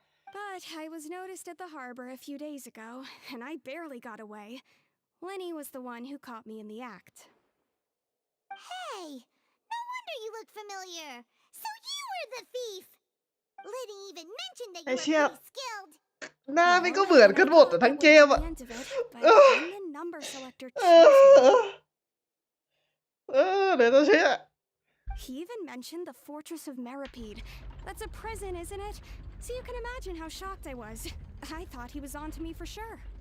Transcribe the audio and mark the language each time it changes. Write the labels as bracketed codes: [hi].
[en] But I was noticed at the harbor a few days ago, and I barely got away. Lenny was the one who caught me in the act. Hey! No wonder you look familiar. So you were the thief! Liddy even mentioned that you were pretty skilled. [th] หน้ามันก็เหมือนกันหมดแต่ทั้งเกมอะ [en] But then the number selector chose me. [th] เดี๋ยวจะเชื่อ [en] He even mentioned the Fortress of Meripede. That's a prison, isn't it? So you can imagine how shocked I was. I thought he was on to me for sure.